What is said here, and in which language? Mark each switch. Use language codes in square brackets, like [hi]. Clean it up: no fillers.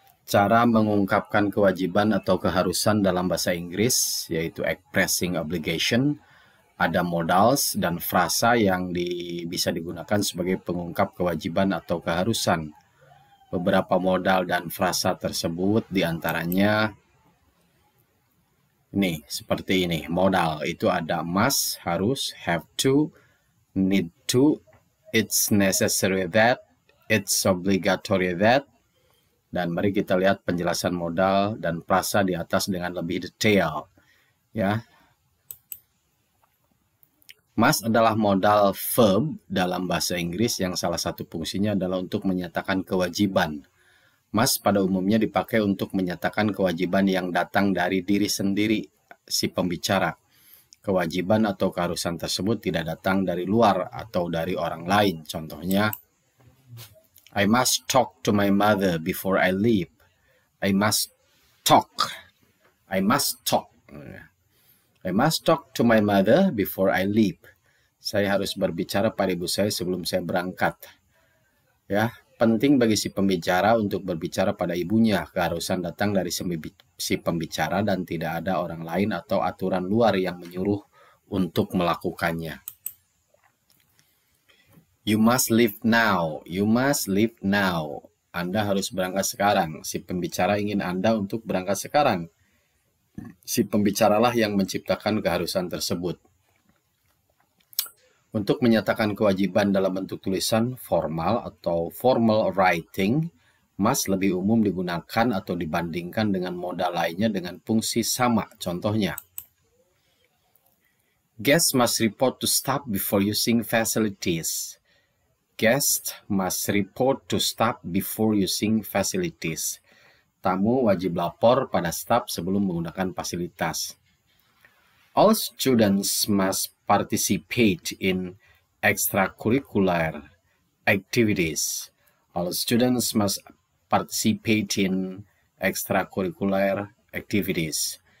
[id] Cara mengungkapkan kewajiban atau keharusan dalam bahasa Inggris, yaitu expressing obligation. Ada modals dan frasa yang bisa digunakan sebagai pengungkap kewajiban atau keharusan. Beberapa modal dan frasa tersebut diantaranya ini, seperti ini. Modal itu ada must, harus, have to, need to, it's necessary that, it's obligatory that. Dan mari kita lihat penjelasan modal dan frasa di atas dengan lebih detail. Ya, must adalah modal verb dalam bahasa Inggris yang salah satu fungsinya adalah untuk menyatakan kewajiban. Must pada umumnya dipakai untuk menyatakan kewajiban yang datang dari diri sendiri, si pembicara. Kewajiban atau keharusan tersebut tidak datang dari luar atau dari orang lain. [en] Contohnya, I must talk to my mother before I leave. I must talk. I must talk. I must talk to my mother before I leave. [id] Saya harus berbicara pada ibu saya sebelum saya berangkat. Ya, penting bagi si pembicara untuk berbicara pada ibunya. Keharusan datang dari si pembicara dan tidak ada orang lain atau aturan luar yang menyuruh untuk melakukannya. [en] You must leave now. You must leave now. [id] Anda harus berangkat sekarang. Si pembicara ingin Anda untuk berangkat sekarang. Si pembicaralah yang menciptakan keharusan tersebut. Untuk menyatakan kewajiban dalam bentuk tulisan formal atau formal writing, must lebih umum digunakan atau dibandingkan dengan modal lainnya dengan fungsi sama. [en] Contohnya, guests must report to staff before using facilities. Guests must report to staff before using facilities. [id] Tamu wajib lapor pada staf sebelum menggunakan fasilitas. [en] All students must participate in extracurricular activities. All students must participate in extracurricular activities.